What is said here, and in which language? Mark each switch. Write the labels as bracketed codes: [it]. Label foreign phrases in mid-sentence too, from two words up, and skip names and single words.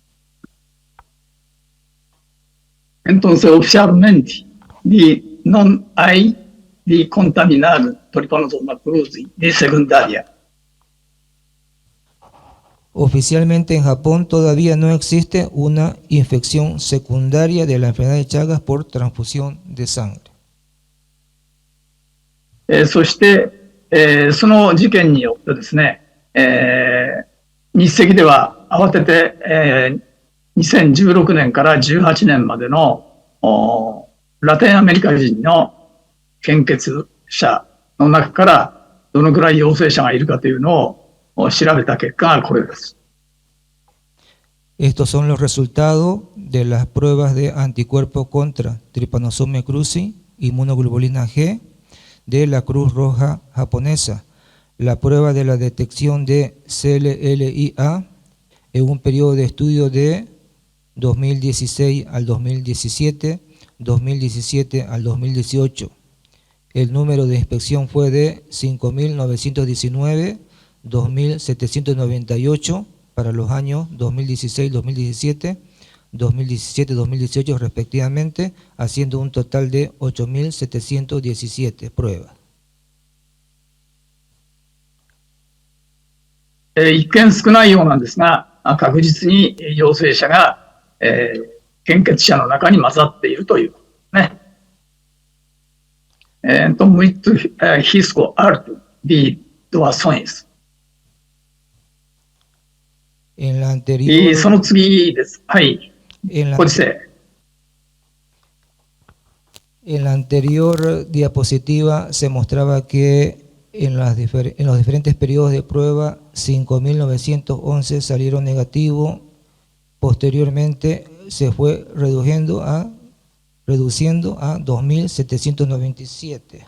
[es] Entonces, oficialmente, no hay de contaminar Trypanosoma cruzi de secundaria. Oficialmente en Japón todavía no existe una infección secundaria de la enfermedad de Chagas por transfusión de sangre. [ja] そして、その事件によってですね、日赤では慌てて、2016年から18年までのラテンアメリカ人の献血者の中からどのくらい陽性者がいるかというのを調べた結果がこれです。 [es] Estos son los resultados de las pruebas de anticuerpos contra Trypanosoma cruzi, inmunoglobulina G de la Cruz Roja japonesa, la prueba de la detección de CLLIA en un periodo de estudio de 2016 al 2017, 2017 al 2018. El número de inspección fue de 5.919, 2.798 para los años 2016-2017, 2017-2018 respectivamente, haciendo un total de 8.717 pruebas. [ja] 一見少ないようなんですが、確実に陽性者が、献血者の中に混ざっているということね。 [pt] Então, muito risco alto de doações. [es] En la anterior, [ja] y その次です。はい。 [es] En [ja] ご時世。 [es] En la anterior diapositiva se mostraba que en los diferentes periodos de prueba 5.911 salieron negativos, posteriormente se fue reduciendo a 2.797.